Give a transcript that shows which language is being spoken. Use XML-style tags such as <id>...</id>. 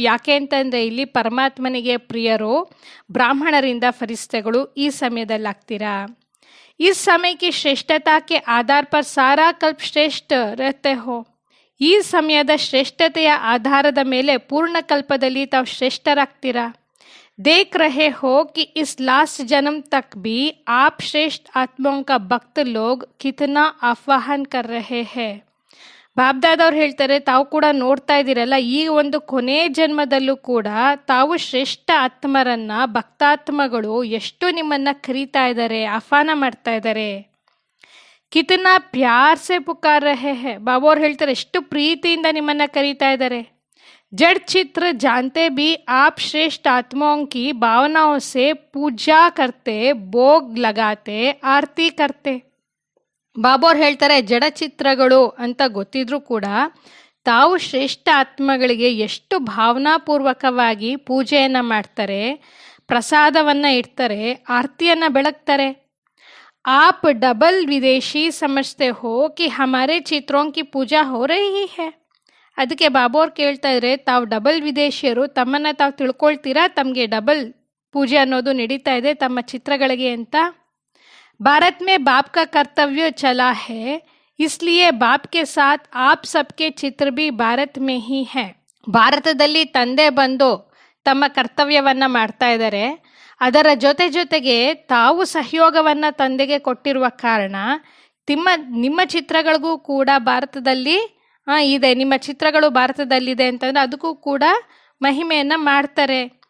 <kn>ಯಾಕೆ ಅಂತಂದರೆ ಇಲ್ಲಿ ಪರಮಾತ್ಮನಿಗೆ ಪ್ರಿಯರು ಬ್ರಾಹ್ಮಣರಿಂದ ಫರಿಸ್ತೆಗಳು ಈ ಸಮಯದಲ್ಲಿ ಆಗ್ತೀರಾ.</kn> <hi>इस समय की श्रेष्ठता के आधार पर सारा कल्प श्रेष्ठ रहते हो.</hi> <kn>ಈ ಸಮಯದ ಶ್ರೇಷ್ಠತೆಯ ಆಧಾರದ ಮೇಲೆ ಪೂರ್ಣ ಕಲ್ಪದಲ್ಲಿ ತಾವು ಶ್ರೇಷ್ಠರಾಗ್ತೀರಾ.</kn> <hi>देख रहे हो कि इस लास्ट जन्म तक भी आप श्रेष्ठ आत्माओं का भक्त लोग कितना आह्वान कर रहे हैं.</hi> <kn>ಬಾಬ್ದಾದವ್ರು ಹೇಳ್ತಾರೆ, ತಾವು ಕೂಡ ನೋಡ್ತಾ ಇದ್ದೀರಲ್ಲ, ಈ ಒಂದು ಕೊನೆ ಜನ್ಮದಲ್ಲೂ ಕೂಡ ತಾವು ಶ್ರೇಷ್ಠ ಆತ್ಮರನ್ನ, ಭಕ್ತಾತ್ಮಗಳು ಎಷ್ಟು ನಿಮ್ಮನ್ನು ಕರೀತಾ ಇದ್ದಾರೆ, ಆಹ್ವಾನ ಮಾಡ್ತಾ ಇದ್ದಾರೆ.</kn> <hi>ಕಿತನಾ ಪ್ಯಾರ್ ಸೆ ಪುಕಾರ್ ರಹೆ ಹೇ.</hi> <kn>ಬಾಬಾ ಅವ್ರು ಹೇಳ್ತಾರೆ, ಎಷ್ಟು ಪ್ರೀತಿಯಿಂದ ನಿಮ್ಮನ್ನು ಕರೀತಾ ಇದ್ದಾರೆ.</kn> <hi>जड़ चित्र जानते भी आप श्रेष्ठ आत्माओं की भावनाओं से पूजा करते, भोग लगाते, आरती करते.</hi> <kn>ಬಾಬಾ ಅವ್ರು ಹೇಳ್ತಾರೆ, ಜಡಚಿತ್ರಗಳು ಅಂತ ಗೊತ್ತಿದ್ರೂ ಕೂಡ ತಾವು ಶ್ರೇಷ್ಠ ಆತ್ಮಗಳಿಗೆ ಎಷ್ಟು ಭಾವನಾಪೂರ್ವಕವಾಗಿ ಪೂಜೆಯನ್ನು ಮಾಡ್ತಾರೆ, ಪ್ರಸಾದವನ್ನು ಇಡ್ತಾರೆ, ಆರತಿಯನ್ನು ಬೆಳಗ್ತಾರೆ.</kn> <hi>आप डबल विदेशी समझते हो कि हमारे चित्रों की पूजा हो रही है.</hi> <kn>ಅದಕ್ಕೆ ಬಾಬಾ ಅವ್ರು ಕೇಳ್ತಾ ಇದ್ರೆ, ತಾವು ಡಬಲ್ ವಿದೇಶಿಯರು, ತಮ್ಮನ್ನು ತಾವು ತಿಳ್ಕೊಳ್ತೀರಾ, ತಮಗೆ ಡಬಲ್ ಪೂಜೆ ಅನ್ನೋದು ನಡೀತಾ ಇದೆ ತಮ್ಮ ಚಿತ್ರಗಳಿಗೆ ಅಂತ.</kn> <hi>भारत में बाप का कर्तव्य चला है, इसलिए बाप के साथ आप सबके चित्र भी भारत में ही है.</hi> <kn>ಭಾರತದಲ್ಲಿ ತಂದೆ ಬಂದು ತಮ್ಮ ಕರ್ತವ್ಯವನ್ನು ಮಾಡ್ತಾ ಇದ್ದಾರೆ. ಅದರ ಜೊತೆಗೆ ತಾವು ಸಹಯೋಗವನ್ನು ತಂದೆಗೆ ಕೊಟ್ಟಿರುವ ಕಾರಣ ನಿಮ್ಮ ಚಿತ್ರಗಳಿಗೂ ಕೂಡ ಭಾರತದಲ್ಲಿ ಇದೆ, ನಿಮ್ಮ ಚಿತ್ರಗಳು ಭಾರತದಲ್ಲಿದೆ ಅಂತಂದರೆ ಅದಕ್ಕೂ ಕೂಡ ಮಹಿಮೆಯನ್ನು ಮಾಡ್ತಾರೆ.</kn>